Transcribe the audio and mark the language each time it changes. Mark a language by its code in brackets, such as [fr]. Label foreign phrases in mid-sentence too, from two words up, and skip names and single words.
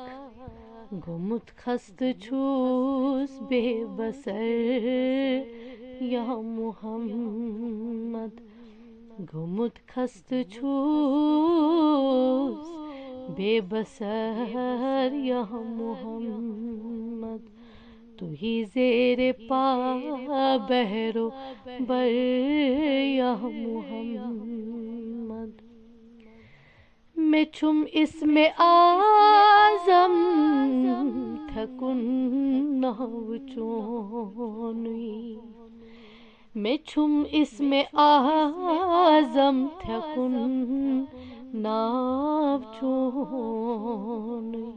[ks] गुमुत खस्त छूस बेबसर या मोहम्मद, गुमुत खस्त छूस बेबसर या मोहम्मद। [ur] تو ہی زیرِ پا بحر و بر یا محمد. [ks] मैं छुम इसमें आज़म थकुन नाव चोनुई, मैं छुम इसमें आज़म थकुन नाव चोनुई।